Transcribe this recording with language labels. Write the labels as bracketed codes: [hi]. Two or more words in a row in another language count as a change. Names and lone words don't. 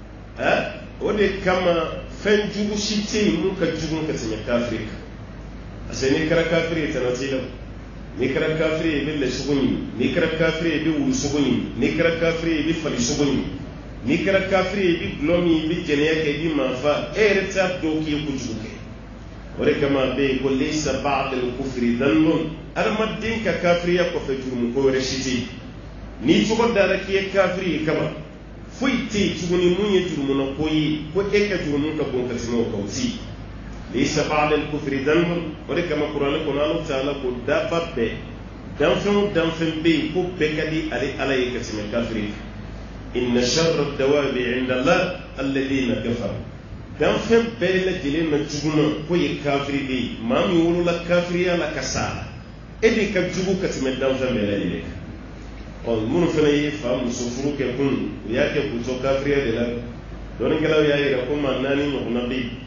[bm] o de kama fɛn jugu si tɛ yen mun ka jugu ka tɛmɛ kafiri kan [fr] parce que [bm] n'i kɛra kafiri ye tana t'i la n'i kɛra kafiri ye i bɛ lɛsogo ɲini n'i kɛra kafiri ye i bɛ wulusogo ɲini n'i kɛra kafiri ye i bɛ falisogo ɲini n'i kɛra kafiri ye i bɛ gulɔ min i bɛ jɛnɛya kɛ i bɛ maafa e yɛrɛ t'a dɔn k'i ye kojugu kɛ o de kama a bɛ yen ko [ar] ليس بعد الكفر ذنب [bm] adamaden ka kafiriya kɔfɛ jurumu ko wɛrɛ si tɛ yen n'i tɔgɔ dara k'i ye kafiri ye kama foyi tɛ yen tuguni mun ye jurumuna ko ye ko e ka jurumu ka bon ka tɛmɛ o kan o tɛ yen [ar] ليس بعد الكفر ذنب [bm] o de kama kuranɛ kɔnɔ Alahu Taala ko dafa bɛɛ danfɛn o danfɛn bɛ yen ko bɛɛ ka di ale Ala ye ka tɛmɛ kafiri kan [ar] إن شر الدواب عند الله الذين كفروا [bm] danfɛn bɛɛ lajɛlen na juguma ko ye kafiri de ye maa min wolola kafiriya la ka sa e de ka jugu ka tɛmɛ danfɛn bɛɛ lajɛlen kan minnu fana ye fa muso furu kɛ kun u y'a kɛ k'u to kafiriya de la dɔnnikɛlaw y'a yira ko maa 4 ɲɔgɔnna bɛ yen